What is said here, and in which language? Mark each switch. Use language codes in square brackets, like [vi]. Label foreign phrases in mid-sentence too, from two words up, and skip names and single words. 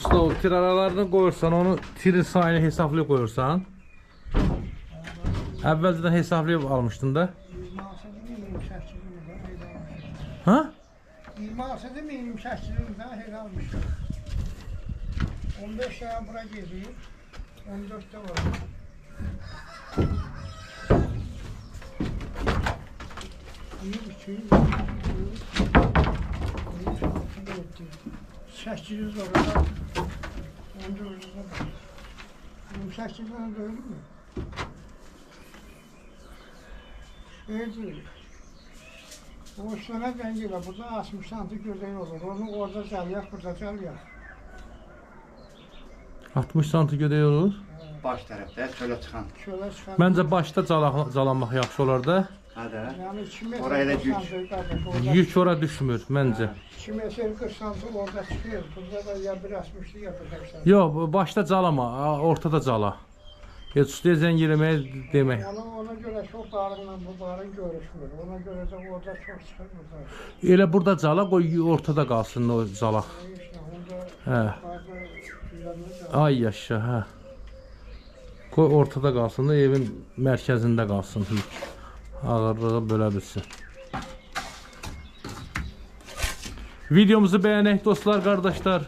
[az] tir aralarını qoyursan, onu tirin sayını hesablayıb qoyursan. Əvvəlcədən hesablayıb almışdın da. [tr] 28'imizden Ha? 28'imizden helalmişim. 15 tane bura geliyor. 14'te var. İyi bir şey. 800 var orada. 14'de var. 28'den de öyle mi? Öyle. O üstüne dengiyle burada 60 santim gördüğün olur. Onu orada çalıyor, burada çalıyor. [az] 60 santi gödək olur. Baş tərəfdə çölə çıxan. [tr] Şöyle çıkan. [az] Məncə başda calanmaq yaxşı olar da. Hə də. [tr] Yani 2 metre Oraya da 40 [az] yük. [tr] santim kardeş, orada [az] Yük ora düşmür məncə. [tr] 2 metre 40 santim orada çıkıyor. Burada da ya 1.60'lı yapacaksan. [az] Yox, başda calama, ortada cala. Heç ustaya zəng eləməyə demək. [tr] Ona göre çok bağrımla bu bağrım görüşmür. Ona göre de orada çok çıkar burada. [az] Elə burada cala, qoy ortada qalsın o cala. [tr] İşte onda [az] Hə. [tr] bazı planlar da [az] Ay yaşa, hə. Qoy ortada qalsın da evin mərkəzində qalsın yük. Ağırlığı bölə bilsin. Videomuzu bəyənək dostlar, qardaşlar.